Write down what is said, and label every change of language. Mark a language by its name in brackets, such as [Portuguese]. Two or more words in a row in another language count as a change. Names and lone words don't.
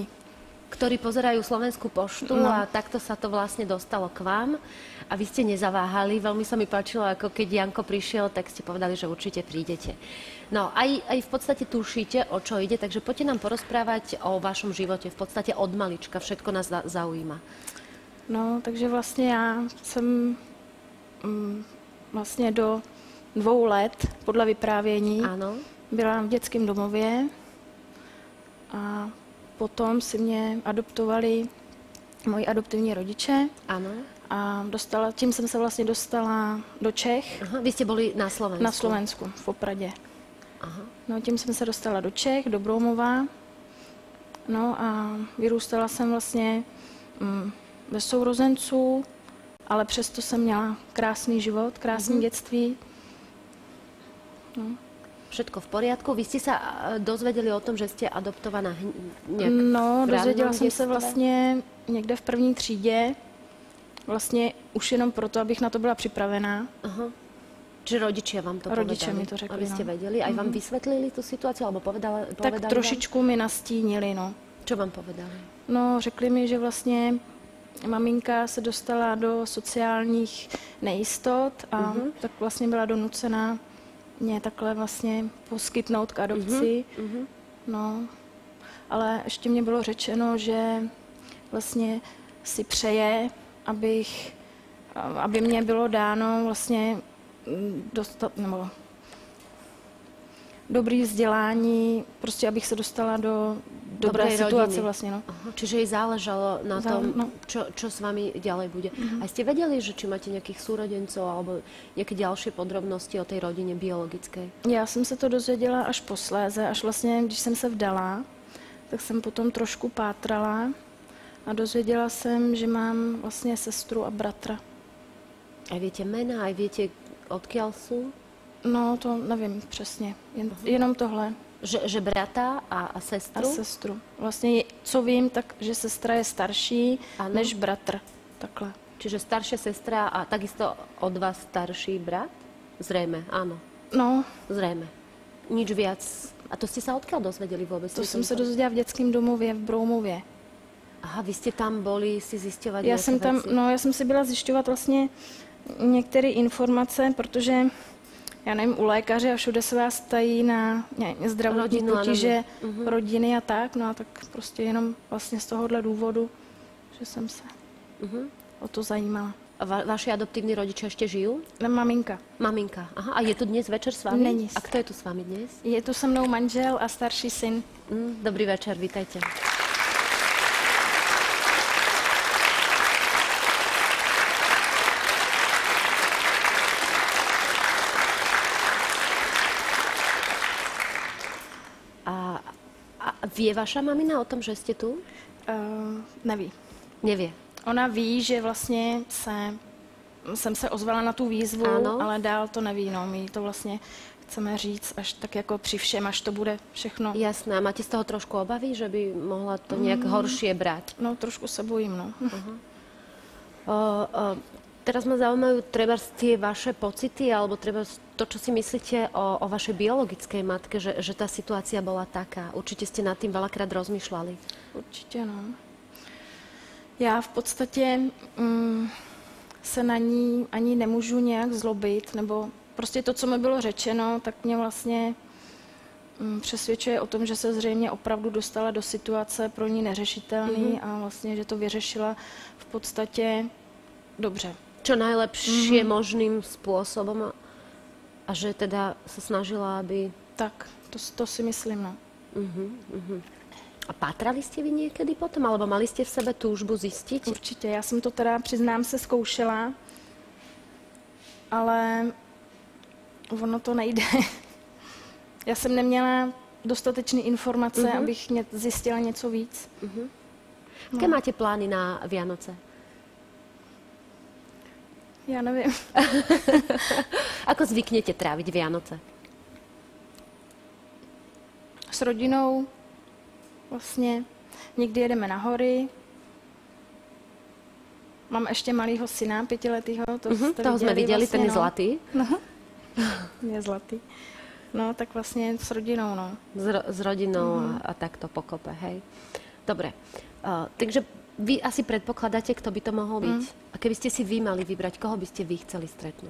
[Slovak] Ktorí pozerajú Slovenskú poštu a takto sa to vlastne dostalo k vám. A vy ste nezaváhali. Veľmi sa mi páčilo, ako keď Janko prišiel, tak ste povedali, že určite prídete. No, aj v podstate tušíte, o čo ide, takže poďte nám porozprávať o vašom živote. V podstate od malička. Všetko nás zaujíma. [Czech] No, takže vlastně já jsem vlastně do 2 let, podle vyprávění, [Slovak] Áno. [Czech] byla v dětském domově a potom si mě adoptovali moji adoptivní rodiče. [Slovak] Áno. [Czech] A tím jsem se vlastně dostala do Čech. [Slovak] Aha, vy ste boli na Slovensku. [Czech] Na Slovensku, v Opradě. [Slovak] Aha. [Czech] No, tím jsem se dostala do Čech, do Broumova. No a vyrůstala jsem vlastně bez sourozenců, ale přesto jsem měla krásný život, krásné dětství. [Slovak] No. Všetko v poriadku. Vy ste sa dozvedeli o tom, že ste adoptovaná nejak [Czech] No, [Slovak] v [Czech] dozvěděla [Slovak] rannom [Czech] jsem se [Slovak] detstve? [Czech] vlastně někde v první třídě, vlastně už jenom proto, abych na to byla připravená. [Slovak] Aha. Čiže rodičia vám to [Czech] Rodiče [Slovak] povedali? [Czech] mi to řekli, [Slovak] Aby ste [Czech] no. [Slovak] vedeli? Aj vám vysvetlili tú situáciu? Alebo povedali [Czech] Tak [Slovak] vám? [Czech] trošičku mi nastínili, no. [Slovak] Čo vám povedali? [Czech] No, řekli mi, že vlastně maminka se dostala do sociálních nejistot a tak vlastně byla donucená mě takhle vlastně poskytnout k adopci. No, ale ještě mě bylo řečeno, že vlastně si přeje, aby mě bylo dáno vlastně nebo dobrý vzdělání, prostě abych se dostala do dobré [Slovak] Dobrej [Czech] situace [Slovak] rodiny. [Czech] vlastně, no. [Slovak] Aha, čiže jej záležalo na tom, [Czech] No. [Slovak] čo s vami ďalej bude. A ste vedeli, že či máte nejakých súrodencov alebo nejaké ďalšie podrobnosti o tej rodine biologickej? [Czech] Já jsem se to dozvěděla až posléze, až vlastně, když jsem se vdala, tak jsem potom trošku pátrala a dozvěděla jsem, že mám vlastně sestru a bratra. [Slovak] Aj viete mená, aj viete, odkiaľ sú? [Czech] No, to nevím přesně, jenom tohle. [Slovak] Že brata a [Czech] A [Slovak] sestru? [Czech] sestru. Vlastně, co vím, tak, že sestra je starší Ano. než bratr. Takhle. [Slovak] Čiže staršia sestra a takisto od vás starší brat? Zrejme, áno. [Czech] No, [Slovak] Zrejme. Nič viac. A to ste sa odkiaľ dozvedeli vôbec? [Czech] to jsem se dozvěděla v dětském domově v Broumově. [Slovak] Aha, vy ste tam boli si zisťovať [Czech] Já [Slovak] nejaké [Czech] jsem tam, [Slovak] veci? [Czech] no, já jsem si byla zjišťovat vlastně některé informace, protože já nevím, u lékaře a všude se vás tají na zdravotní Rodinu, ano. potíže, rodiny a tak, no a tak prostě jenom vlastně z tohohle důvodu, že jsem se o to zajímala. [Slovak] A vaši adoptívni rodičia ešte žijú? [Czech] Maminka. [Slovak] Maminka. Aha, a je tu dnes večer s vami? [Czech] Není. [Slovak] A kto je tu s vami dnes? [Czech] Je tu se mnou manžel a starší syn. [Slovak] Dobrý večer, vítajte. A vie vaša mamina o tom, že ste tu? [Czech] Neví. [Slovak] Nevie. [Czech] Ona ví, že vlastně jsem se ozvala na tu výzvu, Ano. ale dál to neví. No. My to vlastně chceme říct až tak jako při všem, až to bude všechno. [Slovak] Jasné. A máte z toho trošku obavy, že by mohla to nejak horšie brať? [Czech] No, trošku se bojím, no. [Slovak] Teraz ma zaujímajú treba tie vaše pocity, alebo treba to, čo si myslíte o vašej biologickej matke, že tá situácia bola taká. Určite ste nad tým veľakrát rozmýšľali. [Czech] Určitě, no. Já v podstatě se na ní ani nemůžu nějak zlobit, nebo prostě to, co mi bylo řečeno, tak mě vlastně přesvědčuje o tom, že se zřejmě opravdu dostala do situace pro ní neřešitelný a vlastně, že to vyřešila v podstatě dobře. [Slovak] Čo najlepšie možným spôsobom a že teda sa snažila, aby... [Czech] Tak, to si myslím, no. [Slovak] A pátrali ste vy niekedy potom, alebo mali ste v sebe túžbu zistiť? [Czech] Určitě, já jsem to teda, přiznám se, zkoušela, ale ono to nejde. Já jsem neměla dostatečné informace, abych zjistila něco víc. [Slovak] Aké máte plány na Vianoce? [Czech] Já nevím. [Slovak] Ako zvyknete tráviť Vianoce? [Czech] S rodinou vlastně někdy jedeme na hory. Mám ještě malýho syna, 5letýho. [Slovak] Toho sme videli, ten je zlatý. Je zlatý. [Czech] No, tak vlastně s rodinou, no. [Slovak] S rodinou a takto pokope, hej. Dobre. Takže vy asi predpokladáte, kto by to mohol byť. A keby ste si vy mali vybrať, koho by ste vy chceli stretnúť?